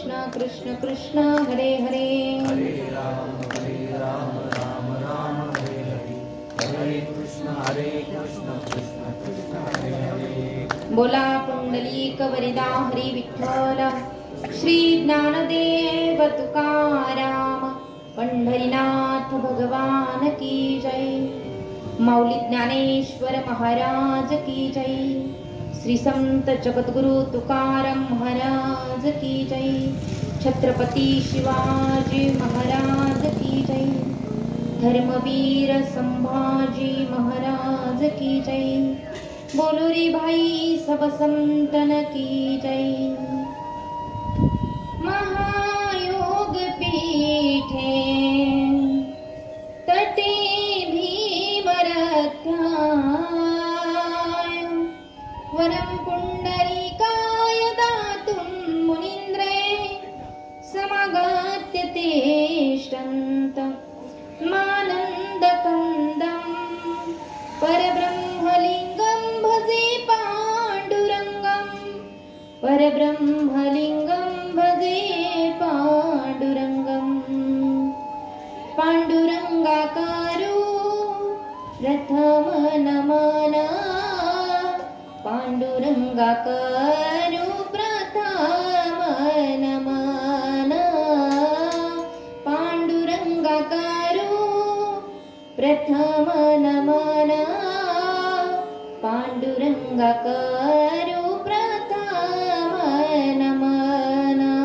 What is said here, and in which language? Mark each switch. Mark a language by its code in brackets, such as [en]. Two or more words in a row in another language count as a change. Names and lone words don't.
[sa] कृष्ण कृष्ण कृष्ण हरे हरे, हरे राम राम राम हरे हरे, हरे कृष्ण कृष्ण कृष्ण हरे हरे। [mr] बोला पुंडलिक वरदा हरी विठ्ठल, श्री ज्ञानदेव तुकाराम, पंढरीनाथ भगवान [hi] की जय। माऊली ज्ञानेश्वर महाराज की जय। श्री संत जगद्गुरु तुकाराम महाराज की जय। छत्रपती शिवाजी महाराज की जय। धर्मवीर संभाजी महाराज की जय। बोलो रे भाई सब संतन की जय। [sa] महायोग पीठे तटे वरं पुंडरीकाय दातुं मुनीन्द्रे समागत्य तिष्ठन्त मानन्दकन्दं परब्रह्मलिङ्गं भजे पाण्डुरङ्गं, परब्रह्मलिङ्गं भजे पाण्डुरङ्गं। [mr] पाण्डुरङ्गाकारो प्रथम नमन, पाण्डुरङ्गाकारो प्रथम नमन, पाण्डुरङ्गाकारो प्रथम नमन, पाण्डुरङ्गाकारो प्रथम नमन।